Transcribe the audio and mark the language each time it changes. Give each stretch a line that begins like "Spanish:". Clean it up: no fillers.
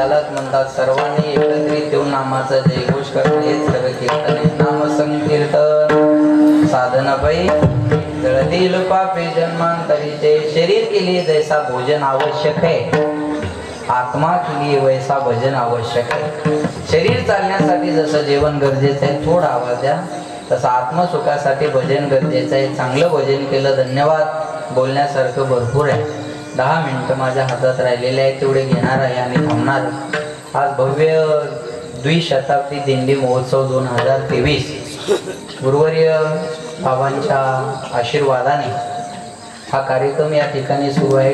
Marathi: म्हणतात सर्वांनी एकत्रित येऊन नामाचा जयघोष करणं हेच खरं कीर्तन आहे. नाम संकीर्तन साधन पै जळतील पापे जन्मांतरीचे.
Hindi: शरीर के लिए जैसा भोजन आवश्यक है, आत्मा के लिए वैसा भजन आवश्यक है.
Marathi: शरीर चालण्यासाठी जसं जेवण गरजेचं आहे, थोडा आवाज द्या, तसं आत्मसुखासाठी भजन गरजेचं आहे. चांगलं भजन केलं, धन्यवाद. बोलण्यासारखं भरपूर आहे. 10 मिनिटं माझ्या हातात राहिलेले आहेत, तेवढे घेणार आहे आणि थांबणार. आज भव्य द्विशताब्दी दिंडी महोत्सव 2023 गुरुवर्य बाबांच्या आशीर्वादाने हा कार्यक्रम या ठिकाणी सुरू आहे.